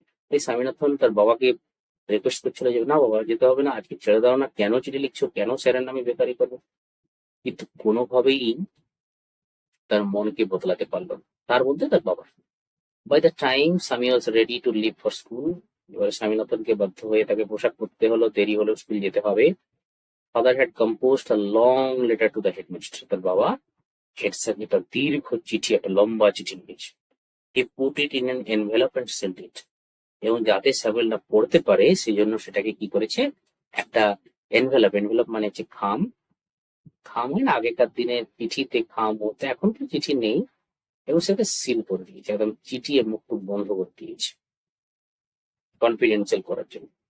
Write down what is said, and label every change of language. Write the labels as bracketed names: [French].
[Bangla] তাই স্বামীনাথন তার বাবাকে রিকোয়েস্ট করছিল যে না বাবা, যেতে হবে না, আজকে ছেড়ে দাও না, কেন চিঠি লিখছো, কেন স্যারের নামে বেকারি করবো? কিন্তু কোনোভাবেই তার মনকে বদলাতে পারলো না, তার মধ্যে তার বাবা। [English] by the time Swami was ready to leave for school, [Bangla] এবার স্বামীনাথনকে বাধ্য হয়ে তাকে পোশাক পরতে হলো, দেরি হলেও স্কুল যেতে হবে। [English] Father had composed a long letter to the headmaster. [Bangla] তার বাবা হেড স্যারকে একটা দীর্ঘ চিঠি, একটা লম্বা চিঠি লিখেছে। [English] He put it in an envelope and sent it. [Bangla] এবং যাতে স্যামুয়েল না পড়তে পারে সেই জন্য সেটাকে কি করেছে, একটা এনভেলপ মানে হচ্ছে খাম, হয় না আগেকার দিনে চিঠিতে খাম হতো, এখন তো চিঠি নেই, এবং সেটা সিল করে দিয়েছে, একদম চিঠি মুখ টুক বন্ধ করে দিয়েছে কনফিডেন্সিয়াল করার জন্য।